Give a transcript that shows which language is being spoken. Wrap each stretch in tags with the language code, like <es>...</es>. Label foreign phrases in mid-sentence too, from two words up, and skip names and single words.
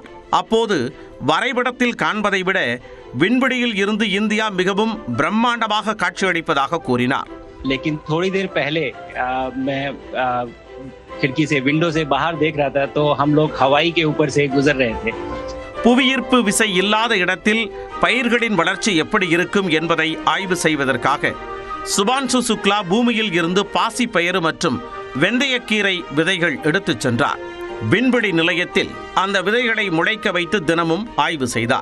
<ta>அப்போது வரைபடத்தில் காண்பதை விட விண்வெளியில் இருந்து இந்தியா மிகவும் பிரம்மாண்டமாக காட்சியளிப்பதாக கூறினார்.</ta> <hi>लेकिन थोड़ी देर पहले मैं खिड़की से विंडो से बाहर देख रहा था तो हम लोग हवाई के ऊपर से गुजर रहे थे.</hi> <ta>புவியீர்ப்பு விசை இல்லாத இடத்தில் பயிர்களின் வளர்ச்சி எப்படி இருக்கும் என்பதை ஆய்வு செய்வதற்காக சுபான்ஷு சுக்லா பூமியில் இருந்து பாசி பயிறு மற்றும் வெந்தயக்கீரை விதைகள் எடுத்துச் சென்றார். விண்வெளி நிலையத்தில் அந்த விதைகளை முளைக்க வைத்து தினமும் ஆய்வு செய்தார்.</ta>